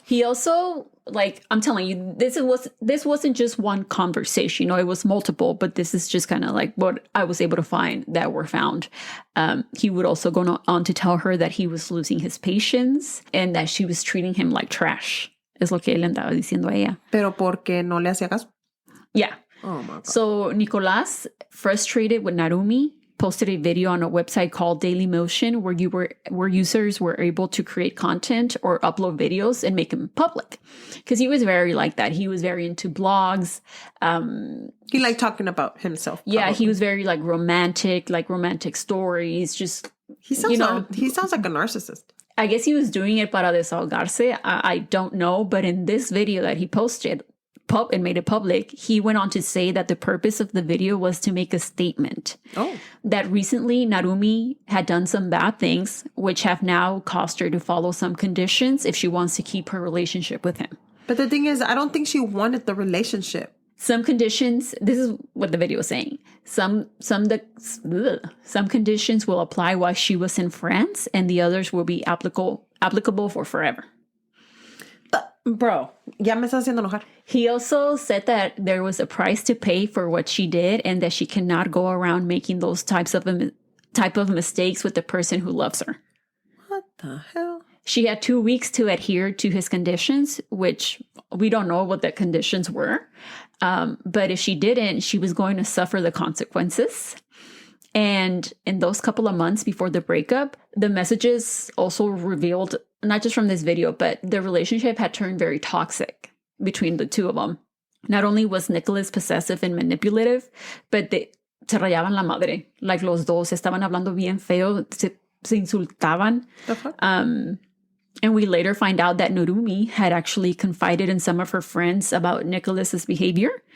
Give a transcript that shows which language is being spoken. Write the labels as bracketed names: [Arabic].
[English] He also, I'm telling you, this wasn't just one conversation. It was multiple, but this is just kind of like what I was able to find that were found. He would also go on to tell her that he was losing his patience and that she was treating him like trash. [Spanish] Es lo que él andaba diciendo a ella. Pero porque no le hacía caso. [English] Yeah. Oh my God. So Nicolas, frustrated with Narumi, posted a video on a website called Dailymotion where users were able to create content or upload videos and make them public. Because he was very like that. He was very into blogs. He liked talking about himself. Yeah, probably. He was very romantic stories. Just he sounds like a narcissist. I guess he was doing it [Spanish] para desahogarse. [English] I don't know, but in this video that he posted and made it public, he went on to say that the purpose of the video was to make a statement. Oh. That recently Narumi had done some bad things, which have now caused her to follow some conditions if she wants to keep her relationship with him. But the thing is, I don't think she wanted the relationship. Some conditions, this is what the video was saying. Some conditions will apply while she was in France, and the others will be applicable for forever. [Spanish] Bro, ya me estás haciendo enojar. [English] He also said that there was a price to pay for what she did and that she cannot go around making those type of mistakes with the person who loves her. What the hell? She had 2 weeks to adhere to his conditions, which we don't know what the conditions were. But if she didn't, she was going to suffer the consequences. And in those couple of months before the breakup, the messages also revealed, not just from this video, but the relationship had turned very toxic between the two of them. Not only was Nicolas possessive and manipulative, but [Spanish] se rayaban la madre. Like los dos estaban hablando bien feo, se insultaban. [English] And we later find out that Narumi had actually confided in some of her friends about Nicolas's behavior.